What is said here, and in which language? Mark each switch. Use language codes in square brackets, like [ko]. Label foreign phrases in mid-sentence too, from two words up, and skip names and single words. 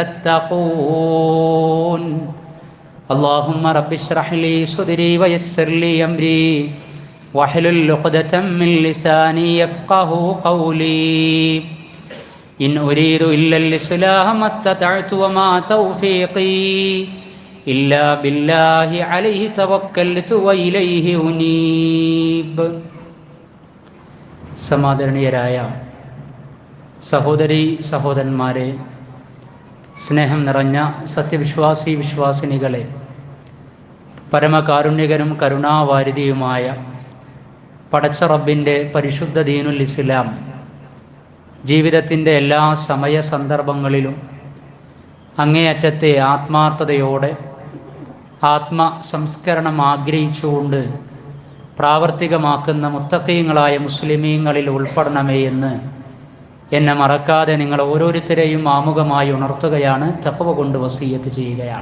[ar] تتقون اللهم رب اشرح لي صدري ويسر لي أمري واحلل عقدة من لساني يفقه قولي إن أريد إلا الإصلاح ما استطعت وما توفيقي إلا بالله عليه توكلت وإليه أنيب. [ml] സമാദരണീയരായ സഹോദരീ സഹോദരന്മാരെ, സ്നേഹം നിറഞ്ഞ സത്യവിശ്വാസി വിശ്വാസിനികളെ, പരമകാരുണ്യകനും കരുണാവാരിധിയുമായ പടച്ച റബ്ബിൻ്റെ പരിശുദ്ധ ദീനുൽ ഇസ്ലാം ജീവിതത്തിൻ്റെ എല്ലാ സമയ സന്ദർഭങ്ങളിലും അങ്ങേയറ്റത്തെ ആത്മാർത്ഥതയോടെ ആത്മസംസ്കരണം ആഗ്രഹിച്ചുകൊണ്ട് പ്രാവർത്തികമാക്കുന്ന മുത്തഖീങ്ങളായ മുസ്ലിമീങ്ങളിൽ ഉൾപ്പെടണമേ എന്ന് എന്നെ മറക്കാതെ നിങ്ങൾ ഓരോരുത്തരെയും ആമുഖമായി ഉണർത്തുകയാണ്, തഖ്വ കൊണ്ട് വസിയ്യത്ത് ചെയ്യുകയാണ്.